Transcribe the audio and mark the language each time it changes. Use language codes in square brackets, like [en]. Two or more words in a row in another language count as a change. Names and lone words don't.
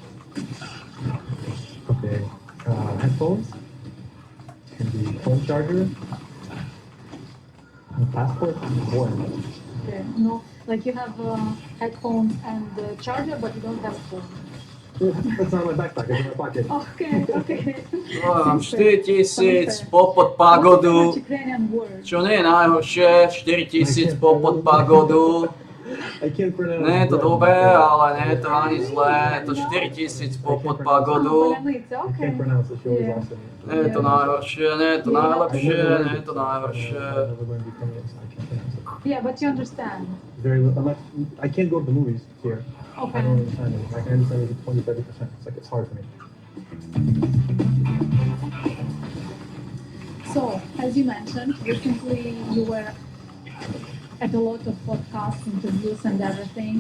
[en] Okay. Headphones. Can be phone charger. And passport. One. Okay. No, like you have headphones and charger, but you don't have a phone. That's not my backpack. It's in my pocket. Okay, okay. [sk] Mám Super. 4000 popod pagodu, [en] Ukrainian word. [sk] čo nie je najhoršie, 4000 popod pagodu. [en] I can't pronounce. [sk] Nie je to [en] bread. [sk] dobré, ale nie je to ani zlé, je to 4000 popod pagodu. [en] It's I okay. can't pronounce it. She always Yeah. asks me. [sk] Nie je to najhoršie, nie je to najlepšie, nie je to najhoršie. [en] I never learned Ukrainian, so I can't pronounce it. Yeah, but you understand. Very little. I can't go to the movies here. I Okay. don't understand it. Like, I understand maybe 20-30%. It's like it's hard for me. So, as you mentioned, recently you were at a lot of podcasts, interviews, and everything.